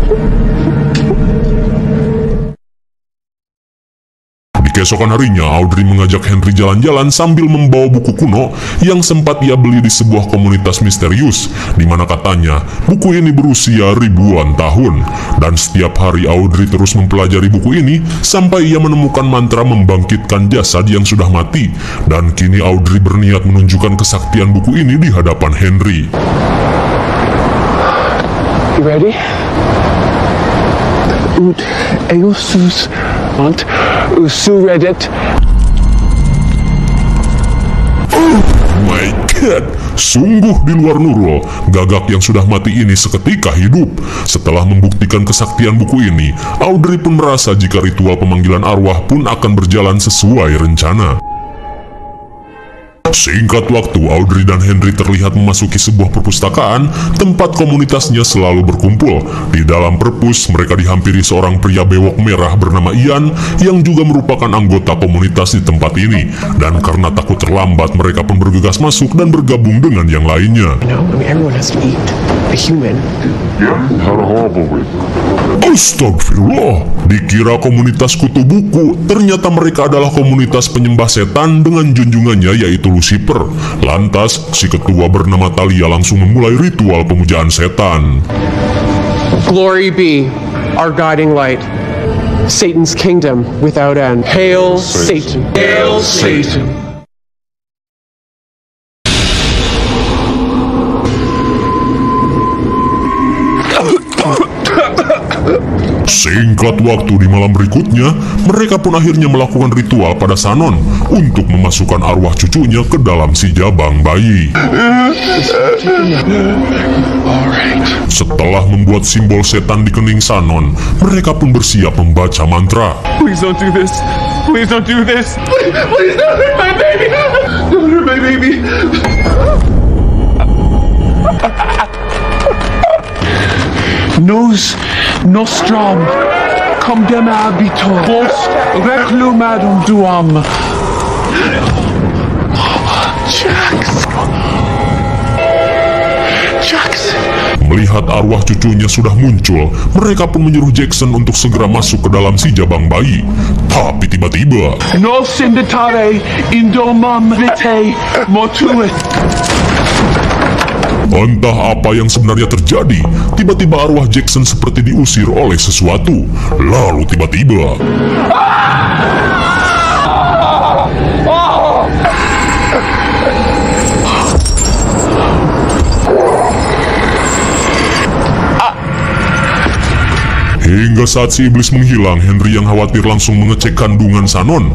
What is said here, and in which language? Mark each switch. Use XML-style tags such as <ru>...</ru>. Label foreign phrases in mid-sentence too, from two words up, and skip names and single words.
<id>Keesokan harinya, Audrey mengajak Henry jalan-jalan sambil membawa buku kuno yang sempat ia beli di sebuah komunitas misterius, di mana katanya buku ini berusia ribuan tahun. Dan setiap hari Audrey terus mempelajari buku ini sampai ia menemukan mantra membangkitkan jasad yang sudah mati. Dan kini Audrey berniat menunjukkan kesaktian buku ini di hadapan Henry.</id> <en>You ready? Ut eosus ant usuredet. My God,</en> <id>sungguh di luar Nurul, Gagak yang sudah mati ini seketika hidup. Setelah membuktikan kesaktian buku ini, Audrey pun merasa jika ritual pemanggilan arwah pun akan berjalan sesuai rencana. Singkat waktu, Audrey dan Henry terlihat memasuki sebuah perpustakaan tempat komunitasnya selalu berkumpul. Di dalam perpus, mereka dihampiri seorang pria bewok merah bernama Ian yang juga merupakan anggota komunitas di tempat ini. Dan karena takut terlambat, mereka pun bergegas masuk dan bergabung dengan yang lainnya.</id> <en>Everyone has to eat. A human. Yeah, had a horrible week.</en> <id>Astagfirullah, dikira komunitas kutu buku, ternyata mereka adalah komunitas penyembah setan dengan junjungannya yaitu Lucifer. Lantas, si ketua bernama Talia langsung memulai ritual pemujaan setan.</id> <en>Glory be, our guiding light. Satan's kingdom without end. Hail Satan. Hail Satan.</en> <id>Singkat waktu di malam berikutnya, mereka pun akhirnya melakukan ritual pada Sanon untuk memasukkan arwah cucunya ke dalam si jabang bayi. Setelah membuat simbol setan di kening Sanon, mereka pun bersiap membaca mantra.</id> <en>Please don't do this. Please don't do this. Please don't hurt my baby. Don't hurt my baby. Nos nostram condem habitor vos reclumadum duam.</en> <id>Jackson. Melihat arwah cucunya sudah muncul, mereka pun menyuruh Jackson untuk segera masuk ke dalam si jabang bayi. Tapi tiba-tiba, Nos inditare indomam vitae mortuit. entah apa yang sebenarnya terjadi, tiba-tiba arwah Jackson seperti diusir oleh sesuatu. Lalu tiba-tiba, hingga saat si iblis menghilang, Henry yang khawatir langsung mengecek kandungan Sanon.</id>